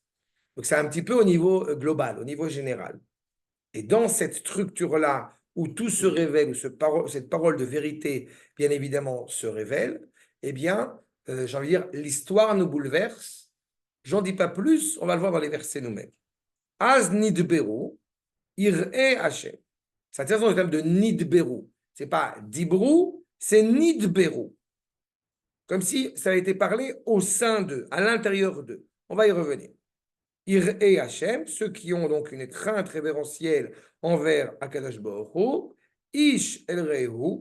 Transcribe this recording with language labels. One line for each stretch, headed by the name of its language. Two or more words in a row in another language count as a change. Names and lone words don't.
French: Donc c'est un petit peu au niveau global, au niveau général. Et dans cette structure-là, où tout se révèle, où cette parole de vérité, bien évidemment, se révèle, eh bien, j'ai envie de dire, l'histoire nous bouleverse. J'en dis pas plus, on va le voir dans les versets nous-mêmes.
Hebrew: אז נדברו, יראי השם.
French: C'est intéressant le terme de nidberu. C'est pas dibru, c'est nidberu. Comme si ça a été parlé au sein d'eux, à l'intérieur d'eux. On va y revenir.
Hebrew: יראי השם,
French: ceux qui ont donc une crainte révérentielle envers
Hebrew: הקדוש ברוך הוא, איש אל רעהו.